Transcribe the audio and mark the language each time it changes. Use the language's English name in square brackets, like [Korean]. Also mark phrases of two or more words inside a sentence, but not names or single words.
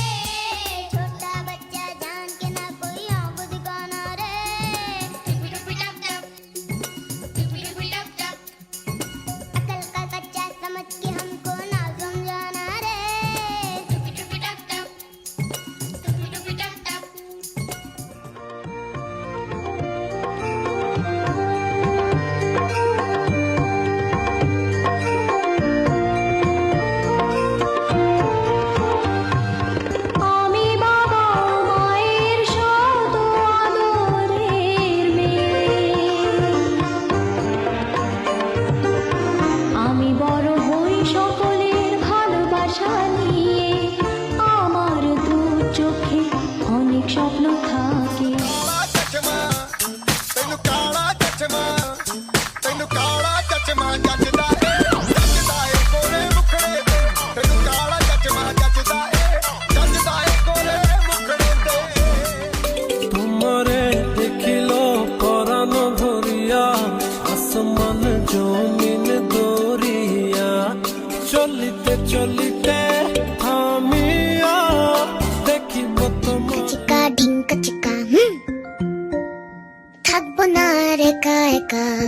[Hindi] छोटा बच्चा जान के ना कोई आंख दिखाना रे। टुपी टुपी टप टप, टुपी टुपी टप टप। अकल का कच्चा समझ के हमको ना समझाना रे। टुपी टुपी टप टप, टुपी टुपी टप टप। [Bangla] আমি বাবা মায়ের শত আদরের মেয়ে, আমি বড় হই সকলের ভালোবাসা নিয়ে। আমার দু চোখে অনেক স্বপ্ন থাকে। [Punjabi] ਤੈਨੂੰ ਕਾਲਾ ਚਚਮਾ, ਤੈਨੂੰ ਕਾਲਾ ਚਚਮਾ ਜੱਜਦਾ ਏ, ਜੱਜਦਾ ਏ ਕੋਲੇ ਮੁਖੜੇ ਤੇ। ਤੈਨੂੰ ਕਾਲਾ ਚਚਮਾ ਜੱਜਦਾ ਏ, ਜੱਜਦਾ ਏ ਕੋਲੇ ਮੁਖੜੇ ਤੇ। [Bangla] তোমারে দেখিল পরানো ভরিয়া, আসমান জমিন দরিয়া। চলিতে চলিতে থামিয়া দেখিব তোমার। চিকা ঢিঙ্কা চিকা থাকবো না রে একা একা।